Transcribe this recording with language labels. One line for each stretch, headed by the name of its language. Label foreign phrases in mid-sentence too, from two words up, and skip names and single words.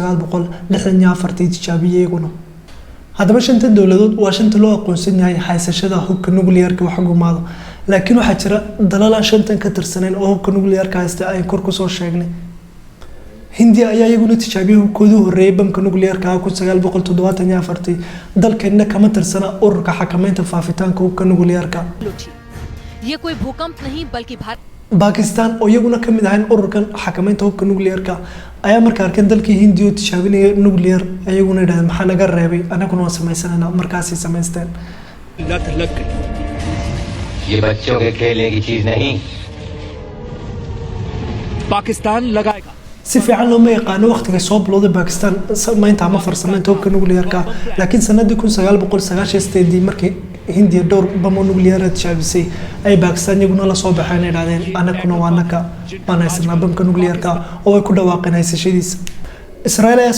Somali: 1964 tijaabiyay iyaguna haddaba 5 dawladood waa 5 loo aqoonsan yahay haysashada hubka nuclear-ka wax gumaado laakiin waxa jira dalal 5 ka tirsaneen oo hubka nuclear-ka haysta ay kor ku soo sheegnay Hindiya ayaa iyaguna tijaabiyay hubkooda horeeyay bamka nuclear-ka 1974 dalkeena kama tirsana ururka xakameynta faafitaanka hubka nuclear-ka
Hindi: ये कोई भूकंप नहीं बल्कि
Somali: Pakistan oo iyaguna kamid ahayn ururkan xakameynta hubka nuclear-ka ayaa markaa arkeen dalkii Hindiya oo tijaabinaya nuclear ayaguna yiraahdeen maxaa naga reebay anaguna waan sameysanaynaa markaasay sameysteen
Hindi: ये बच्चों के खेलने की चीज नहीं पाकिस्तान लगाएगा
Somali: si fiican loo yaqaan waqtiga soo bilowday Pakistan sameynta ama farsameynta hubka nuclear-ka laakiin sanadii 1998 markii hindiya dhowr bamo nuclear tijaabisay ay Pakistan iyaguna la soo baxeen idhaadeen anakuna waa naka banaysanaa bamka nuclearka oo ay ku dhawaaqeen haysashadiisa Israel ayaa